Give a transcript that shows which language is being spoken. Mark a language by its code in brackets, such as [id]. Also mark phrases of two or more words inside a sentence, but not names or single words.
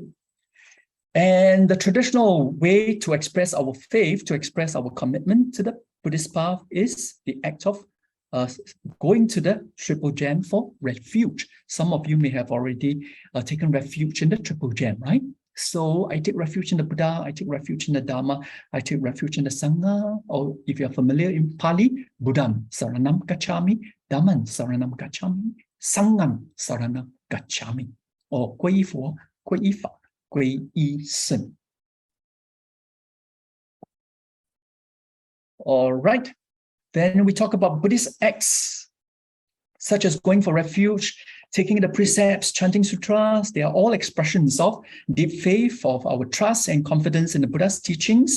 [en] And the traditional way to express our faith, to express our commitment to the Buddhist path is the act of going to the Triple Gem for refuge. Some of you may have already taken refuge in the Triple Gem, right? So I take refuge in the Buddha, I take refuge in the Dharma, I take refuge in the Sangha, or if you're familiar in Pali, [pi] Buddham Saranam Gacchami, Dhamman Saranam Gacchami, Sangham Saranam Gacchami, [zh] or 皈依佛, 皈依法, 皈依圣. [en] All right. Then we talk about Buddhist acts, such as going for refuge, taking the precepts, chanting sutras. They are all expressions of deep faith, of our trust and confidence in the Buddha's teachings.